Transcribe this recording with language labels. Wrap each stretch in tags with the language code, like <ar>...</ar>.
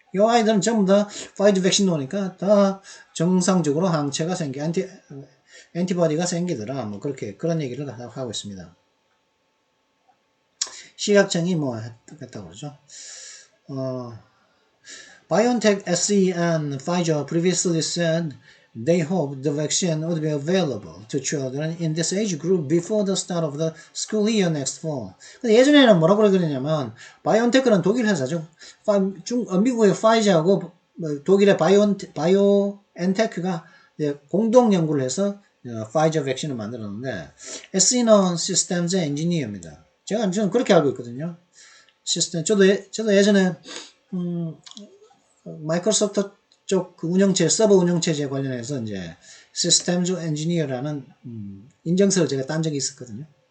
<ko>이 아이들은 전부 다 파이저 백신 놓으니까 다 정상적으로 항체가 엔티바디가 생기더라. 그런 얘기를 하고 있습니다. 식약청이 했다고 그러죠.</ko> <en>BioNTech SE and Pfizer previously said they hoped the vaccine would be available to children in this age group before the start of the school year next fall.</en> <ko>근데 예전에는 뭐라고 그러냐면 바이온테크는 독일 회사죠. 미국의 파이저하고 독일의 바이오엔테크가 공동 연구를 해서 파이저 백신을 만들었는데 SE는 시스템즈 엔지니어입니다. 저는 그렇게 알고 있거든요. 저도 예전에 마이크로소프트 쪽 서버 운영체제 관련해서 이제 시스템즈 엔지니어라는 인증서를 제가 딴 적이 있었거든요.</ko>